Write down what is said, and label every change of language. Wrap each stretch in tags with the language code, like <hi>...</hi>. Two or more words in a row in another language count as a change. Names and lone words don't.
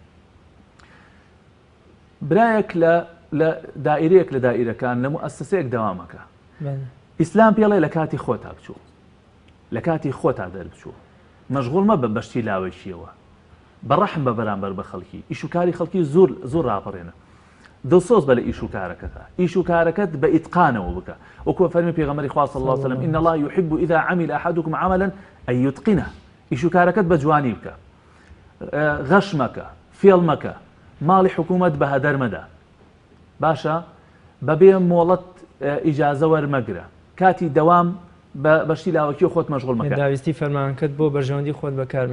<ckb>برایەک لە دائیرەیەک لە دائیرەکان لە موئەسسەسەیەک دەوامەکە ئیسلام پێڵێ لە کاتی خۆتا بچوو لە کاتی خۆتا دەربچوو مەشغوڵ مەبە بەشتی لاوەشیەوە بەڕەحم بە بەرامبەر بە خەڵکی ئیش و کاری خەڵکی زۆر ڕاپەڕێنە دڵسۆز بە لە ئیش و کارەکەتە ئیش و کارەکەت بە ئیتقانەوە بکە وەکو فەرمی پێغەمبەری خوا</ckb> <ar>صلی الله علیه وسلم إن الله يحب إذا عمل أحدكم عملا أن يتقنه</ar> <ckb>ئیش و کارەکەت بە جوانی بکە غەش مەکە فێڵ مەکە ماڵی حکوومەت بە هەدەر مەدە باشە بەبێ مۆڵەت ئیجازە وەرمەگرە کاتی دەوام بەشتی لاوەکی خۆت مەشغوڵ مەکە پێداویستی فەرمانکەت بۆ بەرژەوەندی خۆت بەکارمێنە</ckb>